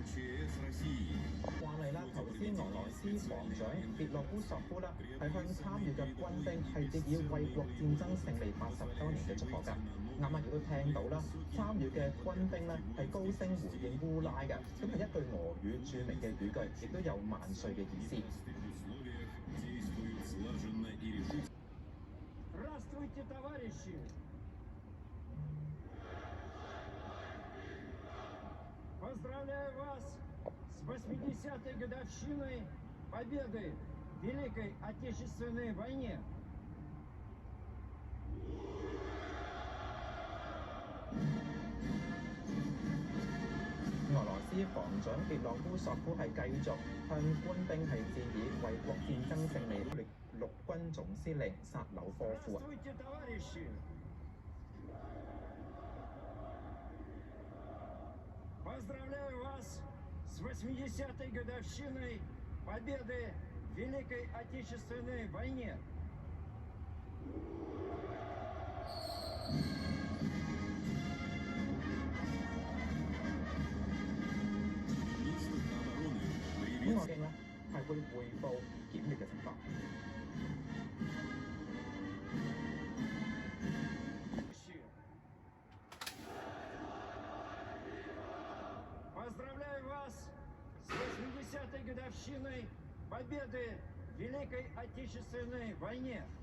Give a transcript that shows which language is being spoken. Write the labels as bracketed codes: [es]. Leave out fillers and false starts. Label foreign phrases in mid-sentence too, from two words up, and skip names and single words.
[yue] 慣例啦，頭先俄羅斯防長別洛夫索夫啦係向參與嘅軍兵係致以衛國戰爭勝利80週年嘅祝賀㗎。啱啱亦都聽到啦，參與嘅軍兵咧係高聲回應烏拉嘅，咁係一句俄語著名嘅語句，亦都有萬歲嘅意思。 [ru] Здравствуйте, товарищи! Поздравляю вас с 80-й годовщиной победы в Великой Отечественной войне. [yue] 俄羅斯防長別洛夫索夫係繼續向官兵係致以衛國戰爭勝利陸軍總司令薩紐科夫。 [ru] Поздравляю вас с 80-й годовщиной победы в Великой Отечественной войне. [yue] 我哋咧係會匯報檢閱嘅情況。 [ru] Поздравляю вас с 80-й годовщиной победы в Великой Отечественной войне.